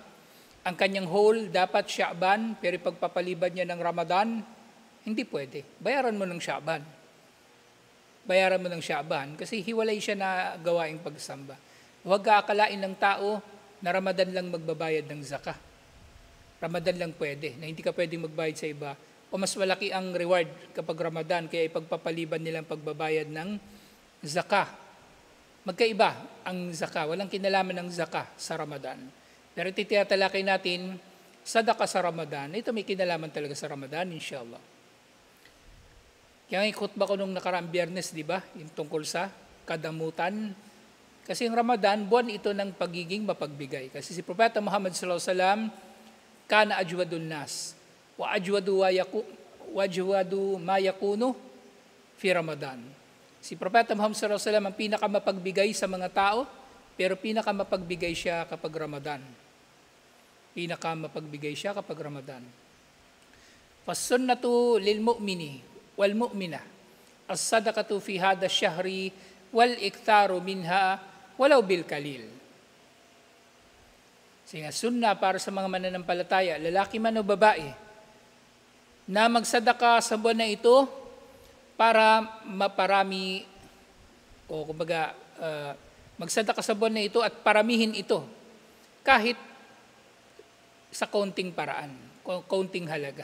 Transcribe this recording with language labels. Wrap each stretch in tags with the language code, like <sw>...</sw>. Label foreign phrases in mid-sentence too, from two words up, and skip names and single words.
<tl>Ang kanyang whole dapat Sha'ban, pero ipagpapaliban niya ng Ramadan, hindi pwede. Bayaran mo ng Sha'ban. Bayaran mo ng Sha'ban kasi hiwalay siya na gawaing pagsamba. Huwag kaakalain ng tao na Ramadan lang magbabayad ng zaka. Ramadan lang pwede, na hindi ka pwedeng magbayad sa iba. O mas malaki ang reward kapag Ramadan, kaya ipagpapaliban nilang pagbabayad ng zaka. Magkaiba ang zaka, walang kinalaman ng zaka sa Ramadan. Pero titiyatalakay natin, sadaka sa Ramadan, ito may kinalaman talaga sa Ramadan, inshallah. Kaya nga ikutba ko nung nakaraang Biyernes, di ba? Yung tungkol sa kadamutan. Kasi yung Ramadan, buwan ito ng pagiging mapagbigay. Kasi si Propeta Muhammad</tl> <ar>صلى الله عليه وسلم, كان أجود الناس. وأجود ما يكون في رمضان.</ar> <tl>Si Propeta Muhammad</tl> <ar>صلى الله عليه وسلم</ar> <tl>ang pinakamapagbigay sa mga tao, pero pinakamapagbigay siya kapag Ramadan. Pinakamapagbigay siya kapag Ramadan.</tl> <ar>فالسنة للمؤمن والمؤمنة الصدقة في هذا الشهر والإكثار منها ولو بالقليل.</ar> <tl>Sige, sunna para sa mga mananampalataya, lalaki man o babae, na magsadaka sa buwan na ito para maparami, o kumbaga, magsadaka sa buwan na ito at paramihin ito kahit sa kaunting paraan, kaunting halaga.</tl>